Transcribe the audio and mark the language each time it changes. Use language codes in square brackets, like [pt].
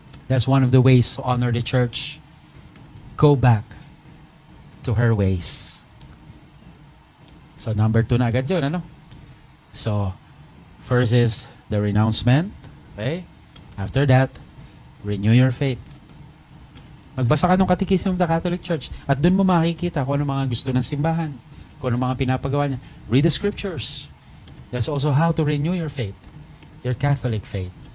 [en] That's one of the ways to honor the church. Go back to her ways. So, number 2 [tl] na agad yun, ano? [en] So, first is the renouncement. Okay? After that, renew your faith. [tl] Magbasa ka ng Catechism of the Catholic Church at doon mo makikita kung ano mga gusto ng simbahan, kung ano mga pinapagawa niya. [en] Read the scriptures. That's also how to renew your faith, your Catholic faith.